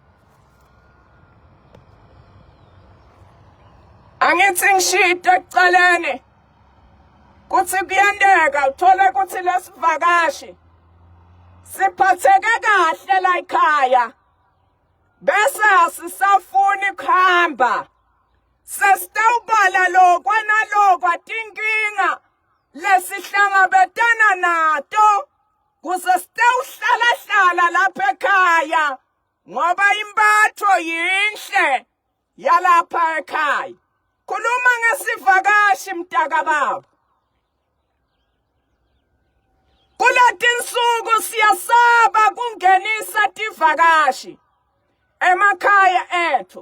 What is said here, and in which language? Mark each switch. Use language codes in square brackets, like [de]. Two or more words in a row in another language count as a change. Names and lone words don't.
[ss] Angithi ngishito ekucaleni kuthi kuyendeka uthole ukuthi lesivakashi siphatheke kahle la ekhaya, bese asisafuni kuhamba. Sesitawubala lokwa nalokwa tinkinga lesihlangabetana nato kuze sitawuhlala lapha ekhaya, ngoba impatho yinhle yalapha ekhaya. Khuluma ngesivakashi mtaka baba. Kuleti nsuku siyasaba kungenisa tivakashi emakhaya ethu.